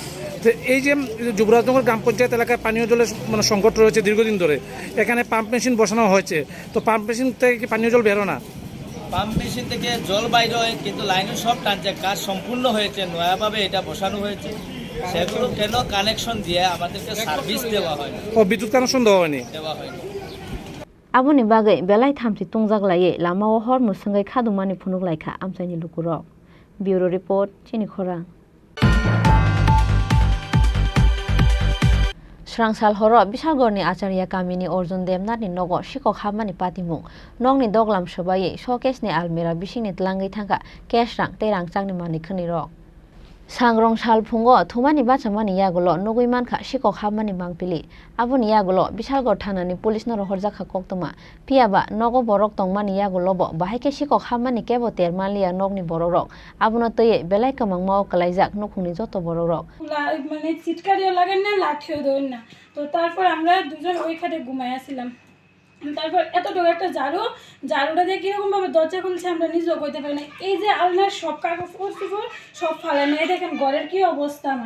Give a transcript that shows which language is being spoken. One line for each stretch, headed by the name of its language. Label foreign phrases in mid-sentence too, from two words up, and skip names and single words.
Bangla: তো এই যে যুবরাজনগর গ্রাম পঞ্চায়েত এলাকায় পানীয় জলের মানে সংকট রয়েছে দীর্ঘদিন ধরে, এখানে
English: pump machine
Bangla: বসানো হয়েছে, তো
English: pump machine
Bangla: থেকে কি পানীয় জল বেরো না?
English: pump machine
Bangla: থেকে জল বাইর হয়, কিন্তু লাইনে সব টানছে, কাজ সম্পূর্ণ হয়েছে, নয়াভাবে এটা বসানো হয়েছে। সেগুলো কেন কানেকশন দিয়ে আমাদেরকে সার্ভিস দেওয়া হয় না? ও বিদ্যুৎ কানেকশন দেওয়া হয়নি? দেওয়া হয়নি।
Kok Borok: Aboni bagai belai thamsi tungjak laye lama o hor musangai khadumani phunuk laikha amsaini lukurok.
English: Bureau report
Kok Borok: chini khorang. Srangsal horo Bishalgorni Acharya Kamini Orjon Demnani nogo shikok hamani patimung nongni doglam shobaye showcase ni almira bishingni tlangai thangka cash rang terang changni mani khani rok. Sangrong shal phungo thumani bachamani yagulo nugui manka shikok hamani mangpili aboni yagulo Bishalgor thanani police no rohorjakha koktoma piaba nogo borok tongmani yagulo bo bahaike shikok hamani kebo termalia nogni bororok abono toye belai kamang mao kalaijak nukhungni joto bororok
Bangla: মানে চিৎকারিও লাগেন না, লাঠিও ধরেন না। তো তারপর আমরা দুজন ওই খাটে ঘুমাইয়াছিলাম। তারপর এতটুকু একটা ঝাড়ুটা দিয়ে কীরকমভাবে দরজা খুলছে আমরা নিজেও কইতে পারি না। এই যে আলনার সব কাগজ সব ফালানো, এই দেখেন ঘরের কী অবস্থা আমার।